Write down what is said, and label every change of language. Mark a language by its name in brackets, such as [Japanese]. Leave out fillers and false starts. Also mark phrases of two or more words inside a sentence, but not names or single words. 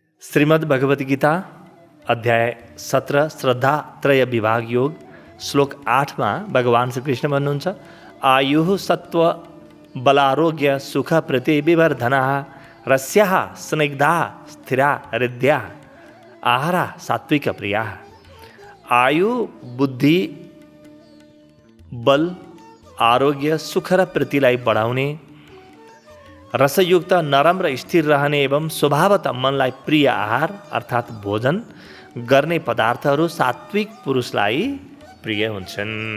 [Nepali] श्रीमद् भगवत गीता अध्याय 17 श्रद्धा त्रय विभाग योग श्लोक 8 में भगवान श्री कृष्ण भन्नुहुन्छ [Sanskrit] आयु सत्व बलारोग्य सुख प्रति विवर्धना रस्या स्निग्धा स्थिरा हृदया आहारा सात्विक प्रिया। [Nepali] आयु बुद्धि बल आरोग्य सुख र प्रीतिलाई बढाउने रसयुक्त नरम र स्थिर रहने एवं स्वभावतः मनलाई प्रिय आहार अर्थात् भोजन गर्ने पदार्थहरू सात्विक पुरुषलाई प्रिय हुन्छन्।